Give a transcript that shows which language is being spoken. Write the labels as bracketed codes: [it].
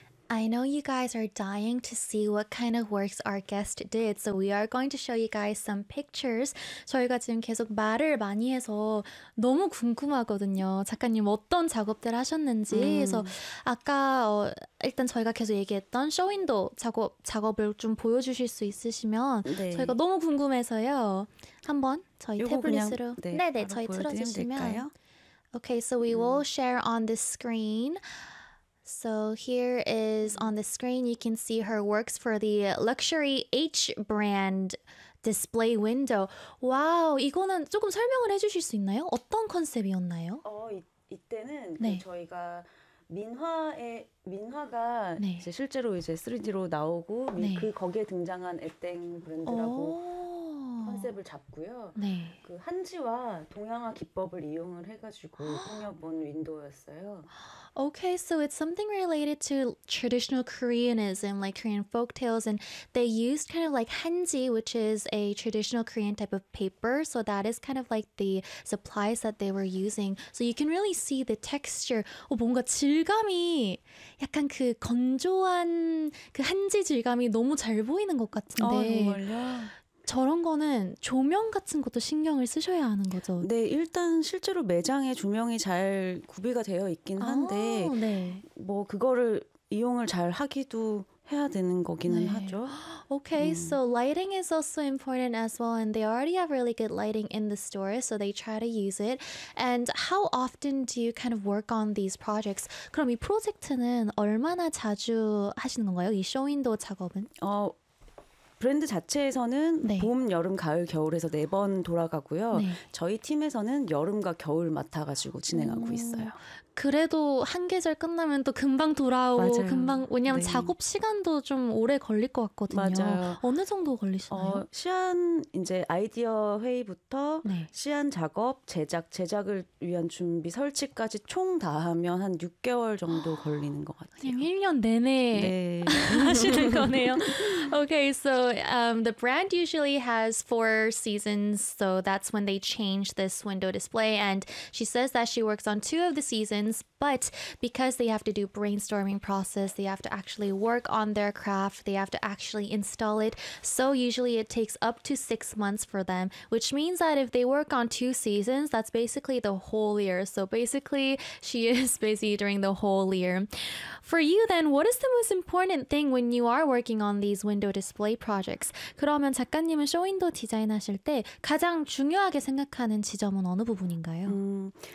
[en] I know you guys are dying to see what kind of works our guest did, so we are going to show you guys some pictures. [ko] 저희가 지금 계속 말을 많이 해서 너무 궁금하거든요. 작가님 어떤 작업들 하셨는지. 그래서 아까 일단 저희가 계속 얘기했던 쇼윈도 작업을 좀 보여주실 수 있으시면 네. 저희가 너무 궁금해서요. 한번 저희 태블릿으로 네네 저희 틀어주시면. 될까요? [en] Okay, so we will share on the screen. So here is on the screen, you can see her works for the luxury H brand display window. [ko] Wow, 이거는 조금 설명을 해주실 수 있나요? 어떤 컨셉이었나요? 이때는 네. 그 저희가 민화가 네. 이제 실제로 이제 3D로 나오고 네. 그 거기에 등장한 에땡 브랜드라고 컨셉을 잡고요. 네. 그 한지와 동양화 기법을 이용을 해가지고 꾸며본 윈도우였어요. [en] Okay, so it's something related to traditional Koreanism, like Korean folktales, and they used kind of like hanji, which is a traditional Korean type of paper, so that is kind of like the supplies that they were using. So you can really see the texture. [ko] 뭔가 질감이 약간 그 건조한 그 한지 질감이 너무 잘 보이는 것 같은데. 정말요? 저런 거는 조명 같은 것도 신경을 쓰셔야 하는 거죠? 네, 일단 실제로 매장에 조명이 잘 구비가 되어 있긴 한데 네. 뭐 그거를 이용을 잘 하기도 해야 되는 거기는 네. 하죠. [en] Okay, so lighting is also important as well, and they already have really good lighting in the store, so they try to use it. And how often do you kind of work on these projects? [ko] 그럼 이 프로젝트는 얼마나 자주 하시는 건가요? 이 쇼윈도 작업은? 브랜드 자체에서는 네. 봄, 여름, 가을, 겨울에서 네 번 돌아가고요. 네. 저희 팀에서는 여름과 겨울 맡아가지고 진행하고 있어요. 그래도 한 계절 끝나면 또 금방 돌아오고 맞아요. 금방 왜냐하면 네. 작업 시간도 좀 오래 걸릴 것 같거든요. 맞아요. 어느 정도 걸리시나요? 시안 이제 아이디어 회의부터 네. 시안 작업, 제작을 위한 준비, 설치까지 총 다 하면 한 6개월 정도 걸리는 것 같아요. 그냥 1년 내내 네. 하시는 거네요. [en] Okay, so the brand usually has 4 seasons, so that's when they change this window display, and she says that she works on 2 of the seasons. But because they have to do brainstorming process, they have to actually work on their craft, they have to actually install it. So usually it takes up to 6 months for them, which means that if they work on 2 seasons, that's basically the whole year. So basically she is busy during the whole year. For you then, what is the most important thing when you are working on these window display projects? [ko] 그러면 작가님은 쇼윈도 디자인하실 때 가장 중요하게 생각하는 지점은 어느 부분인가요?